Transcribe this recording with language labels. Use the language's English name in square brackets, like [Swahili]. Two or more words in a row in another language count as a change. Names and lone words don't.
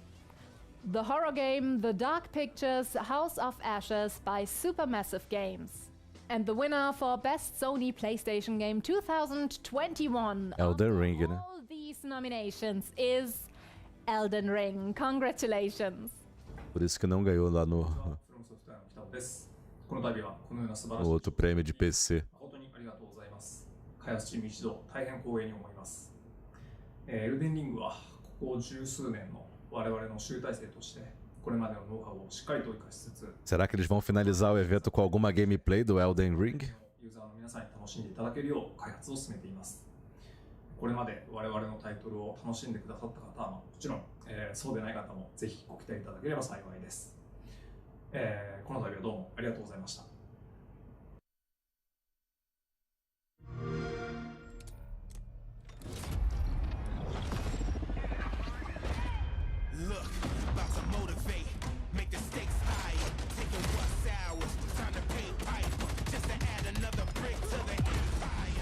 [English] The horror game The Dark Pictures House of Ashes by Supermassive Games. And the winner for Best Sony PlayStation Game 2021 [Portuguese] Elden Ring, né? [English] all these nominations is Elden Ring. Congratulations! [Portuguese] Por isso que não ganhou lá no outro prêmio de PC. [Japanese] 開発チーム一同大変光栄に思います。エルデンリングはここ十数年の我々の集大成としてこれまでのノウハウをしっかりと生かしつつ [Portuguese] Será que eles vão finalizar o evento com alguma gameplay do Elden Ring? [Japanese] ユーザーの皆さんに楽しんでいただけるよう開発を進めています。これまで我々のタイトルを楽しんでくださった方はもちろん、そうでない方もぜひご期待いただければ幸いです。この度はどうもありがとうございました。 [English] Look, about to motivate, make the stakes higher. Taking what's ours, time to pay pipe. Just to add another brick to the empire.